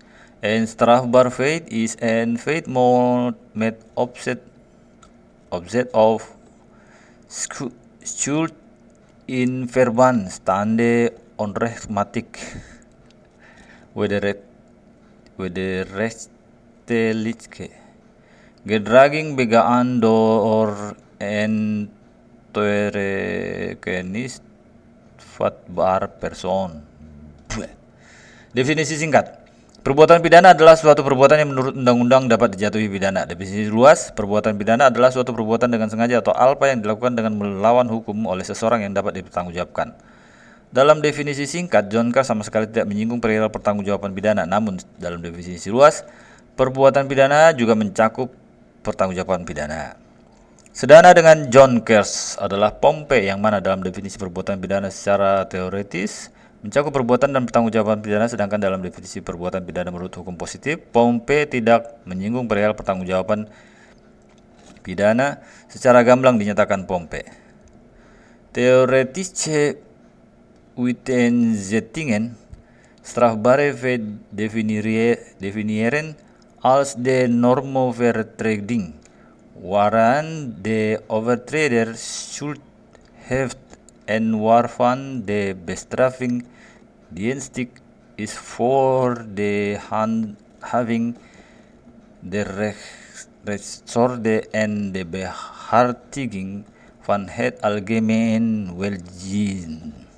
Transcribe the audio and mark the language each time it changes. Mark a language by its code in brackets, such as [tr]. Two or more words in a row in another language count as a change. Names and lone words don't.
[nl] Een strafbaar feit is een feit met opzet of schuld in verband staande onrechtmatig wederrechtelijke gedraging begaan door een toerekeningsvatbaar persoon." [id] Definisi singkat. Perbuatan pidana adalah suatu perbuatan yang menurut undang-undang dapat dijatuhi pidana. Definisi luas, perbuatan pidana adalah suatu perbuatan dengan sengaja atau alpa yang dilakukan dengan melawan hukum oleh seseorang yang dapat dipertanggungjawabkan. Dalam definisi singkat, John Kers sama sekali tidak menyinggung perihal pertanggungjawaban pidana. Namun, dalam definisi luas, perbuatan pidana juga mencakup pertanggungjawaban pidana. Sedana dengan John Kers adalah pompe, yang mana dalam definisi perbuatan pidana secara teoritis mencakup perbuatan dan pertanggungjawaban pidana, sedangkan dalam definisi perbuatan pidana menurut hukum positif, pompe tidak menyinggung perihal pertanggungjawaban pidana secara gamblang dinyatakan pompe. [nl] Theoretische uiteenzettingen strafbare feit definiëren als de normovertreding waaraan de overtreder schuld heeft en waarvan de bestraffing dienstig is voor de handhaving der rechtsorde en de behartiging van het algemeen welzijn.